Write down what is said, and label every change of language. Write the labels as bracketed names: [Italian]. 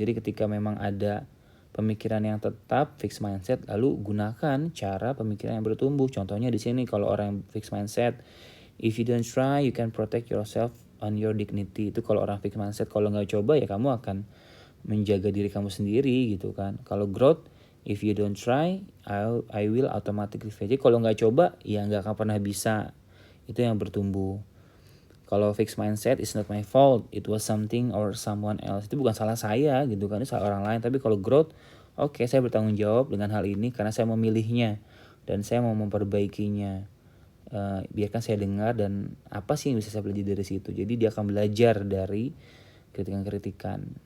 [Indonesian] Jadi ketika memang ada pemikiran yang tetap fixed mindset, lalu gunakan cara pemikiran yang bertumbuh. Contohnya di sini kalau orang yang [English] fixed mindset, if you don't try, you can protect yourself on your dignity. [Indonesian] Itu kalau orang fixed mindset, kalau nggak coba ya kamu akan menjaga diri kamu sendiri gitu kan. Kalau [English] growth, if you don't try, I will automatically fail. [Indonesian] Jadi kalau nggak coba, ya nggak akan pernah bisa. Itu yang bertumbuh. Kalau [English] fixed mindset, it's not my fault, it was something or someone else. [Indonesian] Itu bukan salah saya gitu kan, itu salah orang lain. Tapi kalau growth, oke, saya bertanggung jawab dengan hal ini karena saya memilihnya dan saya mau memperbaikinya. Biarkan saya dengar dan apa sih yang bisa saya pelajari dari situ. Jadi dia akan belajar dari kritikan-kritikan.